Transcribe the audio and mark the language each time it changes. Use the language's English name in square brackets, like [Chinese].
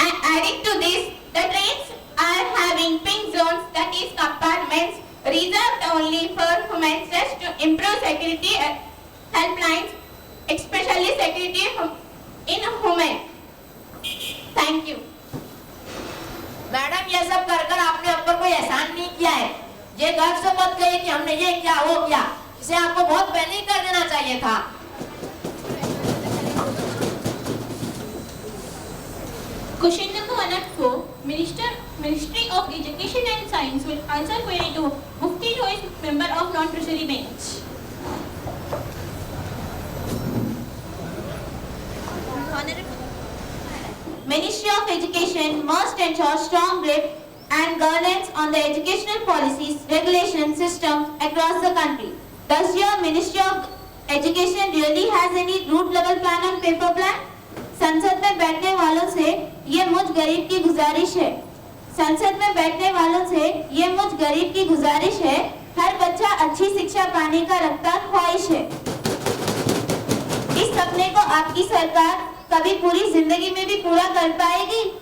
[English] Adding to this, the trains are having pink zones, that is compartments reserved only for women, just to improve security helplines, especially security in women. Thank you. [Hindi] Madam ये सब कर कर आपने हम पर कोई एहसान नहीं किया है। ये गर्व से मत कहिए कि हमने ये किया वो किया, इसे आपको बहुत पहले ही कर देना चाहिए था। [English] Question number 104. Ministry of Education and Science will answer query to Mufti who is member of non-treasury bench. Ministry of Education must ensure strong grip and governance on the educational policies, regulations, systems across the country. Does your Ministry of Education really has any root level plan on paper plan? [Hindi] संसद में बैठने वालों से ये मुझ गरीब की गुजारिश है। संसद में बैठने वालों से ये मुझ गरीब की गुजारिश है। हर बच्चा अच्छी शिक्षा पाने का रखता ख्वाहिश है। इस सपने को आपकी सरकार कभी पूरी जिंदगी में भी पूरा कर पाएगी?